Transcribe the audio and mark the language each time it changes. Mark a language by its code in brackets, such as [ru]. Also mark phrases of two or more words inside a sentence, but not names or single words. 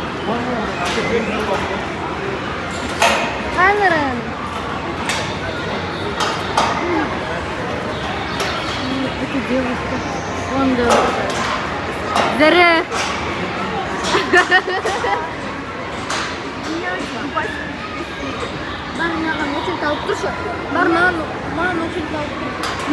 [kk] Камерын. [ru] девушка. Вон девушка. [kk] Зере. Бар маған очередь алып тұршы. Бар маған очередь алып тұршы.